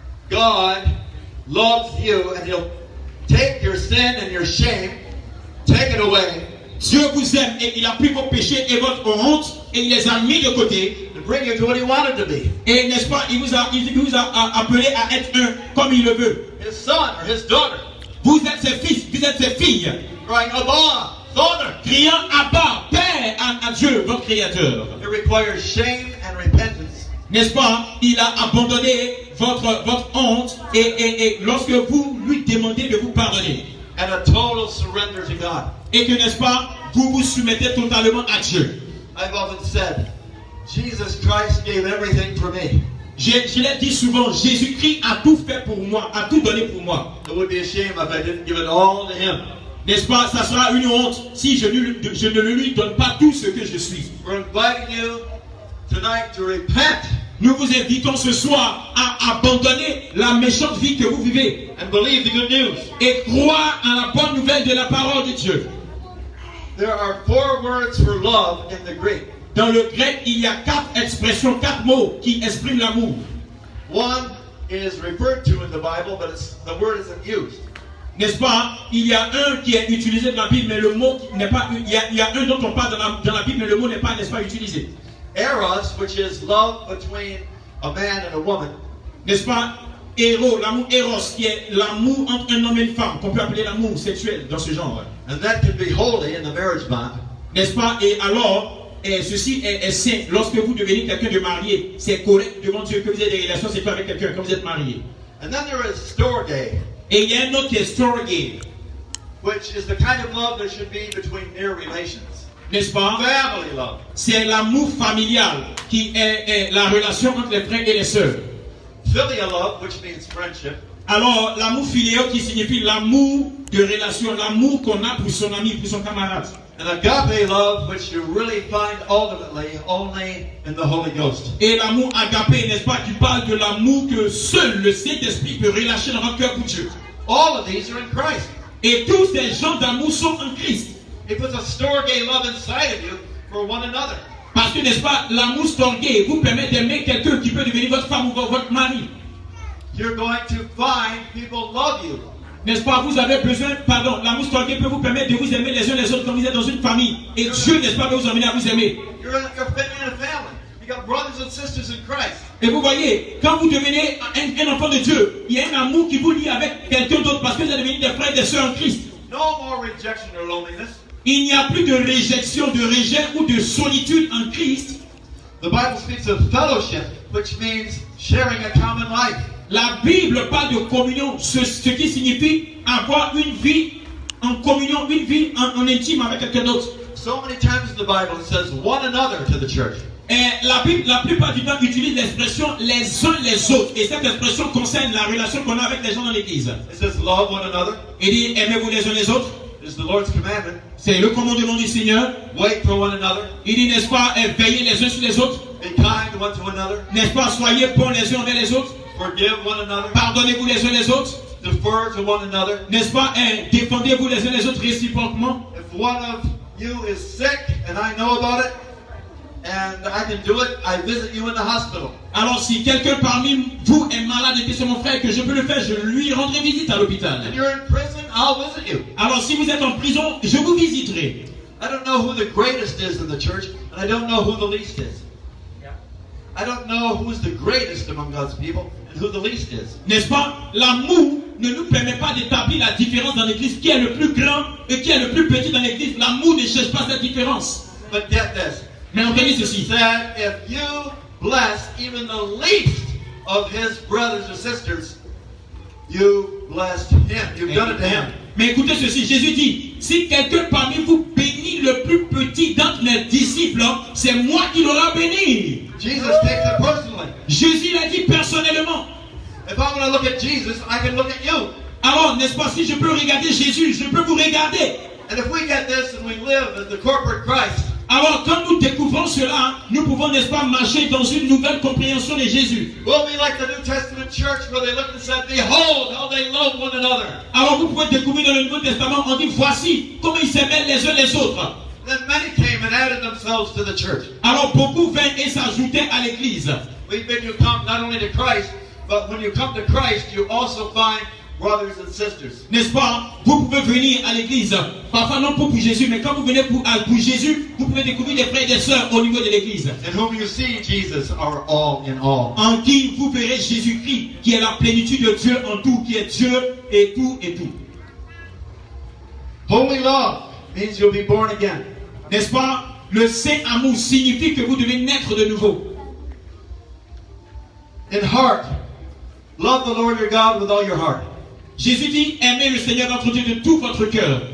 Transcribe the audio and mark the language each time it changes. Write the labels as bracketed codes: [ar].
[en] God loves you and He'll take your sin and your shame taken away [fr] Dieu vous aime et il a pris vos péchés et votre honte et il les a mis de côté. [en] to bring you to what He wanted to be. [fr] Et n'est-ce pas, il vous a appelé à être un comme il le veut. [en] His son or His daughter, [fr] Vous êtes ses fils, vous êtes ses filles. [en] crying, Abba, Father. [fr] Criant Abba, Père à Dieu, votre Créateur. [en] It requires shame and repentance. [fr] N'est-ce pas? Il a abandonné votre honte et lorsque vous lui demandez de vous pardonner. [en] And a total surrender to God. [fr] Et que, n'est-ce pas, vous vous soumettez totalement à Dieu. [en] I've often said, Jesus Christ gave everything for me. [fr] Je l'ai dit souvent, Jésus-Christ a tout fait pour moi, a tout donné pour moi. [en] It would be a shame if I didn't give it all to Him. [fr] N'est-ce pas? Ça sera une honte si je ne lui donne pas tout ce que je suis. [en] We're inviting you tonight to repent [fr] Nous vous invitons ce soir à abandonner la méchante vie que vous vivez [en] and believe the good news. [fr] et croire à la bonne nouvelle de la parole de Dieu. [en] There are 4 words for love in the Greek. [fr] Dans le grec, il y a 4 expressions, 4 mots qui expriment l'amour. [en] One is referred to in the Bible, but the word isn't used. [fr] N'est-ce pas? Il y a un qui est utilisé dans la Bible, mais le mot n'est pas. Il y a un dont on parle dans la Bible, mais le mot n'est pas, n'est-ce pas, utilisé. [en] Eros, which is love between a man and a woman, [fr] N'est-ce pas? Héros, l'amour Eros, qui est l'amour entre un homme et une femme, qu'on peut appeler l'amour sexuel dans ce genre. [en] and that can be holy in the marriage bond. [fr] N'est-ce pas? Et alors, ceci est saint. Lorsque vous devenez quelqu'un de marié, c'est correct devant Dieu que vous ayez des relations sexuelles avec quelqu'un quand vous êtes marié. [en] And then there is storge, [fr] Et il y a un autre qui est storge, [en] which is the kind of love that should be between near relations. [fr] n'est-ce pas? [en] Family love. [fr] C'est l'amour familial qui est la relation entre les frères et les sœurs. [en] Filial love, which means friendship. [fr] Alors, l'amour filial qui signifie l'amour de relation, l'amour qu'on a pour son ami, pour son camarade. [en] And agape love, which you really find ultimately only in the Holy Ghost. [fr] Et l'amour agapé, n'est-ce pas, qui parle de l'amour que seul le Saint-Esprit peut relâcher dans votre cœur pour Dieu. [en] All of these are in Christ. [fr] Et tous ces genres d'amour sont en Christ. [en] He puts a storge love inside of you for one another. [fr] Parce que, n'est-ce pas, l'amour storgé vous permet d'aimer quelqu'un qui peut devenir votre femme ou votre mari. [en] You're going to find people love you. [fr] N'est-ce pas, vous avez besoin, pardon, l'amour storgé peut vous permettre de vous aimer les uns les autres quand vous êtes dans une famille. Et Dieu, n'est-ce pas, va vous amener à vous aimer. [en] You're in a family. You got brothers and sisters in Christ. [fr] Et vous voyez, quand vous devenez un enfant de Dieu, il y a un amour qui vous lie avec quelqu'un d'autre parce que vous êtes devenus des frères et des sœurs en Christ. [en] No more rejection or loneliness. [fr] Il n'y a plus de réjection, de rejet ou de solitude en Christ. [en] The Bible speaks of fellowship, which means sharing a common life. [fr] La Bible parle de communion, ce qui signifie avoir une vie en communion, une vie en intime avec quelqu'un d'autre. [en] So many times in the Bible it says one another to the church. [fr] Et la Bible, la plupart du temps, utilise l'expression les uns les autres. Et cette expression concerne la relation qu'on a avec les gens dans l'église. [en] It says love one another. [fr] Il dit aimez-vous les uns les autres. [en] It's the Lord's commandment. [fr] C'est le commandement du Seigneur. [en] Wait for one another. [fr] Il dit, n'est-ce pas, veillez les uns sur les autres. [en] Be kind one to another. [fr] N'est-ce pas, soyez bons les uns envers les autres. [en] Forgive one another. [fr] Pardonnez-vous les uns les autres. [en] Defer to one another. [fr] N'est-ce pas, défendez-vous les uns les autres réciproquement. [en] If one of you is sick and I know about it and I can do it, I visit you in the hospital. [fr] Alors si quelqu'un parmi vous est malade et que c'est mon frère que je peux le faire, je lui rendrai visite à l'hôpital. [en] And you're in prison, I'll visit you. [fr] Alors si vous êtes en prison, je vous visiterai. [en] I don't know who the greatest is in the church, and I don't know who the least is. I don't know who's the greatest among God's people and who the least is. [fr] N'est-ce pas? L'amour ne nous permet pas d'établir la différence dans l'église. Qui est le plus grand et qui est le plus petit dans l'église? L'amour ne cherche pas cette différence. [en] But get this. [fr] Mais entendez [en] Jesus [fr] ceci. [en] said, if you bless even the least of his brothers or sisters, you blessed him. You've done it to him. [fr] Mais écoutez ceci, Jésus dit, si quelqu'un parmi vous bénit le plus petit d'entre les disciples, c'est moi qui l'aurai béni. [en] Jesus takes it personally. [fr] Jésus l'a dit personnellement. [en] If I'm going to look at Jesus, I can look at you. [fr] Alors, n'est-ce pas, si je peux regarder Jésus, je peux vous regarder. [en] And if we get this and we live as the corporate Christ, [fr] Alors, quand nous découvrons cela, nous pouvons, n'est-ce pas, marcher dans une nouvelle compréhension de Jésus. [en] we'll be like the New Testament church where they looked and said, behold how they love one another. [fr] Alors, vous pouvez découvrir dans le Nouveau Testament, on dit, voici comment ils s'aimaient les uns les autres. [en] Then many came and added themselves to the church. [fr] Alors, beaucoup vinrent et s'ajoutaient à l'église. [en] We bid you come not only to Christ, but when you come to Christ, you also find brothers and sisters. [fr] N'est-ce pas? Vous pouvez venir à l'église, parfois non pour Jésus, mais quand vous venez pour Jésus, vous pouvez découvrir des frères et des sœurs au niveau de l'église. [en] In whom you see Jesus are all in all. [fr] En qui vous verrez Jésus-Christ, qui est la plénitude de Dieu en tout, qui est Dieu et tout et tout. [en] Holy love means you'll be born again. [fr] N'est-ce pas? Le saint amour signifie que vous devez naître de nouveau. [en] In heart, love the Lord your God with all your heart. [fr] Jésus dit, aimez le Seigneur votre Dieu de tout votre cœur.